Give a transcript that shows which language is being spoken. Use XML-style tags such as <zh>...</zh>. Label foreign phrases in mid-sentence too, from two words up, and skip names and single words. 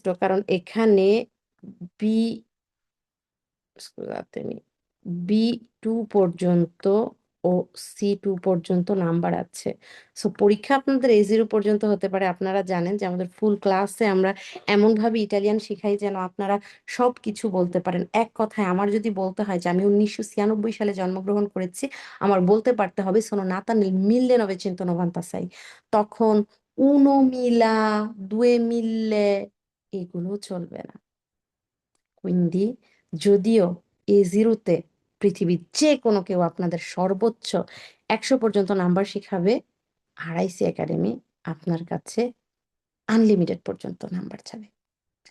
<bn>কারণ এখানে বি স্কুলাতেমি B2 পর্যন্ত ও C2 পর্যন্ত নাম্বার আছে। সো পরীক্ষা আপনাদের A0 পর্যন্ত হতে পারে। আপনারা জানেন যে আমাদের ফুল ক্লাসে আমরা এমনভাবে ইটালিয়ান শিখাই যেন আপনারা সবকিছু বলতে পারেন। এক কথায় আমার যদি বলতে হয় যে আমি ১৯৯৬ সালে জন্মগ্রহণ করেছি, আমার বলতে পারতে হবে</bn> <it>sono nata nel 1996</it> <bn>তখন</bn> <it>uno mila,</it> <bn>2000 এগুলো চলবে না। Quindi যদিও A0 তে পৃথিবীর যেকোনো কেউ আপনাদের সর্বোচ্চ ১০০ পর্যন্ত নাম্বার শিখাবে, আরআইসি একাডেমি আপনার কাছে আনলিমিটেড পর্যন্ত নাম্বার চাবে।</bn>